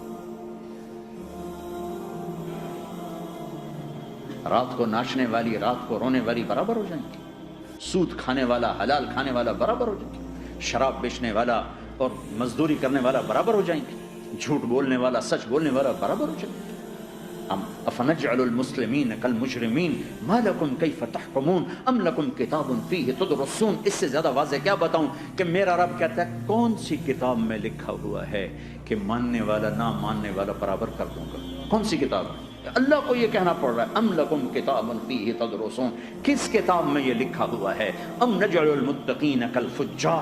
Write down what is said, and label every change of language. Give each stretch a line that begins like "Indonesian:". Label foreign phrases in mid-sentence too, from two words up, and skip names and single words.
Urdu: رات کو ناچنے والی، رات کو رونے والی برابر ہو جائیں گے. سود کھانے والا، حلال کھانے والا برابر ہو جائیں گے. شراب بیچنے والا اور مزدوری کرنے والا برابر ہو جائیں گے. جھوٹ بولنے والا، سچ بولنے والا برابر ہو جائیں گے.
Arabic: افنجعل المسلمین کالمجرمین ما لکم کیف تحکمون ام لکم کتاب فیہ تدرسون.
Urdu: اس سے زیادہ واضح کیا بتاؤں کہ میرا رب کہتا ہے کون سی کتاب میں لکھا ہوا ہے کہ ماننے والا نہ ماننے والا برابر کر دوں گا؟ کون سی کتاب ہے؟ اللہ کو یہ کہنا پڑ رہا ہے
Arabic: ام لکم کتاب فیہ تدرسون.
Urdu: کس کتاب میں یہ لکھا ہوا ہے؟
Arabic: ام نجعل المتقین کالفجار.